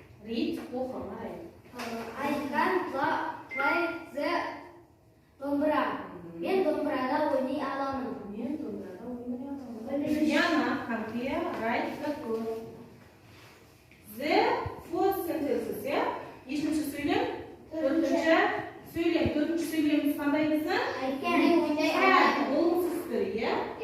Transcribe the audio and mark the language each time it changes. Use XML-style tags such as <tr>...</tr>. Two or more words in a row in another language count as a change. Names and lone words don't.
<kk>Read, оқы, қарай.</kk> <en>I can play the домбыра.</en> <kk>Мен домбырада ойнай аламын. Мен домбырада ойнай аламын.</kk> <en>Яна, come here, write the code. The fourth sentences, yeah?</en> <kk>Ешінші сөйлем? Төртінші сөйлем. Төртінші сөйлеміміз қандай десін?</kk> <en>I can</en> <kk>ойнай аламын. Болымсыз түрі, иә?</kk>